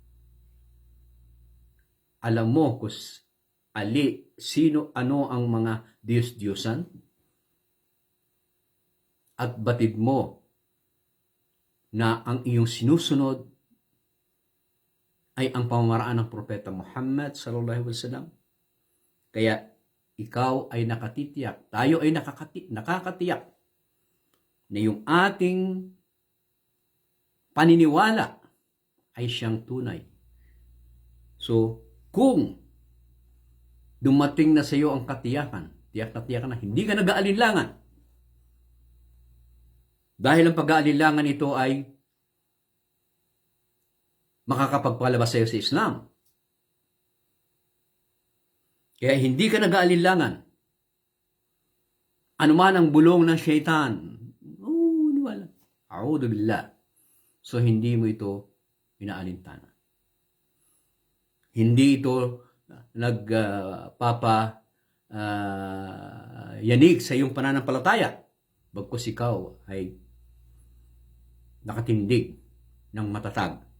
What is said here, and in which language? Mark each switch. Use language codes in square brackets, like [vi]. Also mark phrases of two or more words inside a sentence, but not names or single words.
[tl] Alam mo kung ano ang mga Diyos-Diyosan at batid mo na ang iyong sinusunod ay ang pamamaraan ng Propeta Muhammad [ar] صلى الله عليه وسلم. [tl] Kaya ikaw ay nakatitiyak, tayo ay nakakatiyak na yung ating paniniwala ay siyang tunay. So, kung dumating na sa iyo ang katiyakan, tiyak na tiyak na, hindi ka nag-aalinlangan. Dahil ang pag-aalinlangan ito ay makakapagpalabas sa iyo sa Islam. Kaya hindi ka nag-aalinlangan. Ano man ang bulong ng syaitan, wala. [ar] أعوذ بالله. [tl] So, hindi mo ito inaalintana. Hindi ito yanig sa iyong pananampalataya. Bagkus ikaw ay nakatindig ng matatag.